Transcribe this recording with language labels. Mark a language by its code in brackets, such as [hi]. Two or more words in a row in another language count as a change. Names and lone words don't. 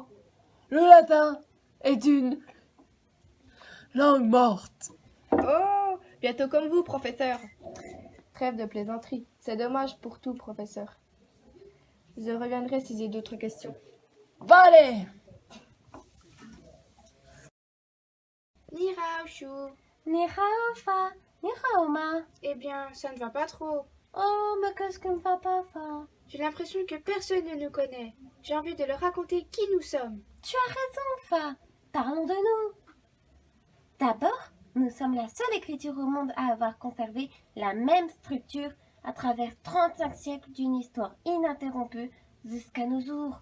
[fr] Le latin est une langue morte. Oh! Bientôt comme vous, professeur. Trêve de plaisanterie. C'est dommage pour tout, professeur. Je reviendrai si j'ai d'autres questions. Allez! [zh] Ni hao, Chou. Ni hao, Fa. Ni hao, Ma. [fr] Eh bien, ça ne va pas trop. Oh, mais qu'est-ce qui ne va pas, Fa? J'ai l'impression que personne ne nous connaît. J'ai envie de leur raconter qui nous sommes. Tu as raison, Fa. Parlons de nous. D'abord, nous sommes la seule écriture au monde à avoir conservé la même structure à travers 35 siècles d'une histoire ininterrompue jusqu'à nos jours.